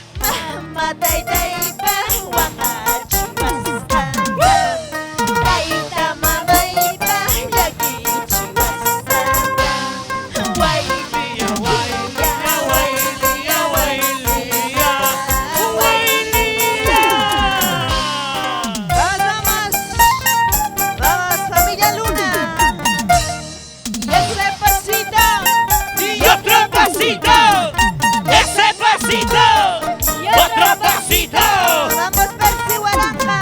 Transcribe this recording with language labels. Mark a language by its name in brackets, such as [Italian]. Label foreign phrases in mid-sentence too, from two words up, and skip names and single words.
[Quechua] Mamatay taypa wakachiwastaka. Tayta mamaypa llakichiwastaka. Wayliya wayliya wayliya wayliya wayliya. [Spanish] Vamos, vamos, familia Luna. Y ese pasito. y otro pasito. Ese pasito. Otro pasito. Vamos, Percy Guaranga.